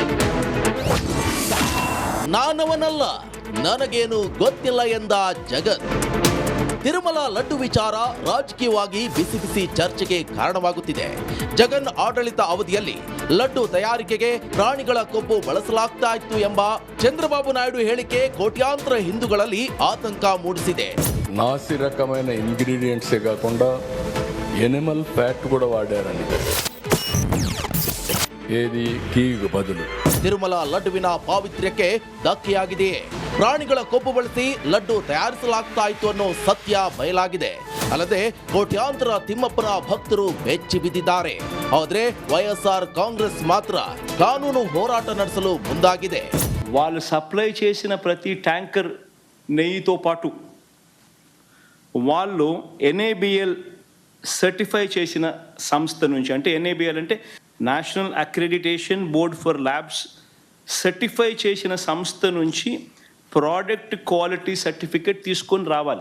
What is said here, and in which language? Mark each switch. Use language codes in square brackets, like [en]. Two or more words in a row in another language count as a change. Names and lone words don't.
[kn] ನಾನವನಲ್ಲ, ನನಗೇನು ಗೊತ್ತಿಲ್ಲ ಎಂದ ಜಗನ್. ತಿರುಮಲ ಲಡ್ಡು ವಿಚಾರ ರಾಜಕೀಯವಾಗಿ ಬಿಸಿ ಬಿಸಿ ಚರ್ಚೆಗೆ ಕಾರಣವಾಗುತ್ತಿದೆ. ಜಗನ್ ಆಡಳಿತ ಅವಧಿಯಲ್ಲಿ ಲಡ್ಡು ತಯಾರಿಕೆಗೆ ಪ್ರಾಣಿಗಳ ಕೊಬ್ಬು ಬಳಸಲಾಗ್ತಾ ಇತ್ತು ಎಂಬ ಚಂದ್ರಬಾಬು ನಾಯ್ಡು ಹೇಳಿಕೆ ಕೋಟ್ಯಾಂತರ ಹಿಂದೂಗಳಲ್ಲಿ ಆತಂಕ ಮೂಡಿಸಿದೆ. [te] నాసి రకమైన ఇంగ్రీడియంట్సే కాకుండా [en] animal fat [te] కూడా వాడారని, ఏది ఘీಗೆ బదులు. [kn] ತಿರುಮಲ ಲಡ್ಡುವಿನ ಪಾವಿತ್ರ್ಯಕ್ಕೆ ಧಕ್ಕೆಯಾಗಿದೆಯೇ? ಪ್ರಾಣಿಗಳ ಕೊಬ್ಬು ಬಳಸಿ ಲಡ್ಡು ತಯಾರಿಸಲಾಗ್ತಾ ಇತ್ತು ಅನ್ನೋ ಸತ್ಯ ಬಯಲಾಗಿದೆ. ಅಲ್ಲದೆ ಕೋಟ್ಯಾಂತರ ತಿಮ್ಮಪ್ಪನ ಭಕ್ತರು ಬೆಚ್ಚಿ ಬಿದ್ದಿದ್ದಾರೆ. ಆದ್ರೆ ವೈಎಸ್ಆರ್ ಕಾಂಗ್ರೆಸ್ ಮಾತ್ರ ಕಾನೂನು ಹೋರಾಟ ನಡೆಸಲು ಮುಂದಾಗಿದೆ. [te] వాళ్ళు సప్లై చేసిన ప్రతి ట్యాంకర్ నెయ్యితో పాటు వాళ్ళు ఎన్ఏబిఎల్ సర్టిఫై చేసిన సంస్థ నుంచి, అంటే ఎన్ఏబిఎల్ అంటే [en] National Accreditation Board for Labs certify [te] చేసిన సంస్థ నుంచి [en] product quality certificate [te] తీసుకొని రావాలి.